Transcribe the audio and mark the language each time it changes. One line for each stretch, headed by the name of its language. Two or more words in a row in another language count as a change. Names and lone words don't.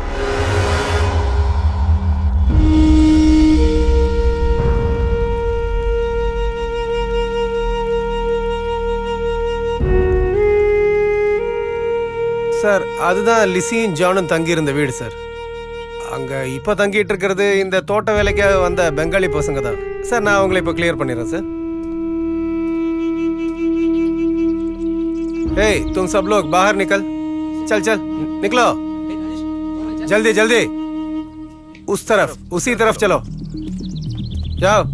Tamil: சார், அதுதான் லிசியும் ஜானும் தங்கியிருந்த வீடு சார். அங்கே இப்போ தங்கிட்டு இருக்கிறது இந்த தோட்ட வேலைக்காக வந்த பெங்காலி பசங்க தான் சார். நான் அவங்களை இப்போ கிளியர் பண்ணிடுறேன் சார்.
Hindi: हे तुम सब लोग बाहर निकल, चल चल निकलो, जल्दी जल्दी, उस तरफ, उसी तरफ चलो, जाओ.